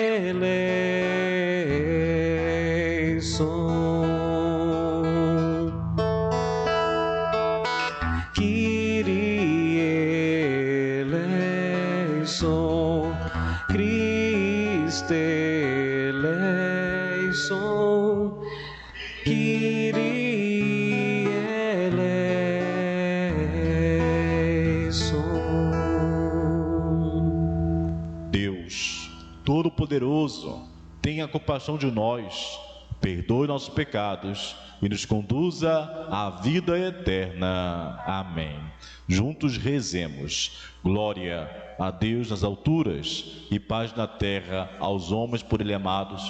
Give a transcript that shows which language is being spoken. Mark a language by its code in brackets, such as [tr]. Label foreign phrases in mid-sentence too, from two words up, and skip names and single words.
[el] ελέησον, Κύριε ελέησον, Χριστέ ελέησον, Κύριε ελέησον. [pt] Deus Todo-Poderoso, tenha compaixão de nós, perdoe nossos pecados e nos conduza à vida eterna. Amém. Juntos rezemos. Glória a Deus nas alturas e paz na terra aos homens por Ele amados.